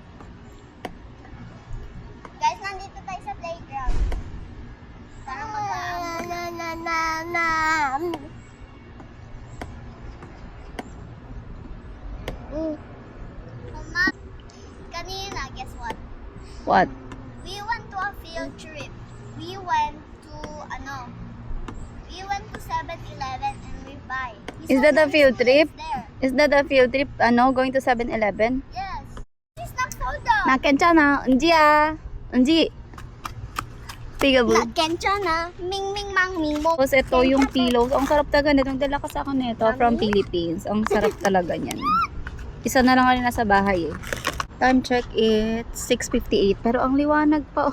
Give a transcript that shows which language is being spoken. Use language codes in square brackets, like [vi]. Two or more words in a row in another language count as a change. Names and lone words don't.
[tl] Guys, nandito tayo sa playground. Tara Mama, kanina, [en] guess what? What? We went to a field trip. We went to, we went to 7-Eleven and we buy. Is that a field trip? There. Is that a field trip? Going to 7-Eleven? Yes. It's not sold out. [ko] 괜찮아. 은지야. 은지. [en] Peekaboo. Nakkenchana. Ming ming mang ming mo. [tl] Tapos ito yung pillows. Ang sarap talaga nito. Dala ka sa akin nito from Philippines. Ang sarap talaga niyan. Isa na lang rin nasa bahay eh. Time check it's 6:58. Pero ang liwanag pa. Oh.